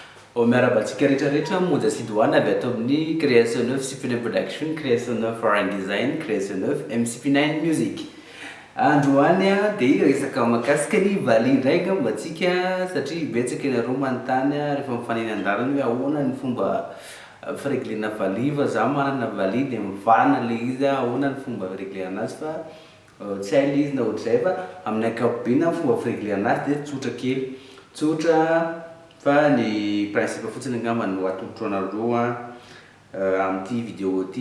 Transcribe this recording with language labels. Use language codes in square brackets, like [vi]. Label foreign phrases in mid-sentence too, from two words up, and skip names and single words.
[mg] miarabantsika rehetrarehetra monja sidoana avy ato amin'ny création 9 CP9 production, création 9 foreign design, création 9 MCP9 music. Androany a dia resaka mahakasika ny valiha indray gambatsika satria betsaka ianareo manontany rehefa mifanena an-dalana hoe ahoana ny fomba fireglena valiha fa zaho manana valiha dia mivana le izy ahoana ny fomba fireglena azy fa tsy hay le izy na ohatr'izay fa amin'ny ankapobeny fomba fireglena azy dia tsotra kely tsotra fa ny principe fotsiny angamba no atolotro anareo amin'ity vidéo ty.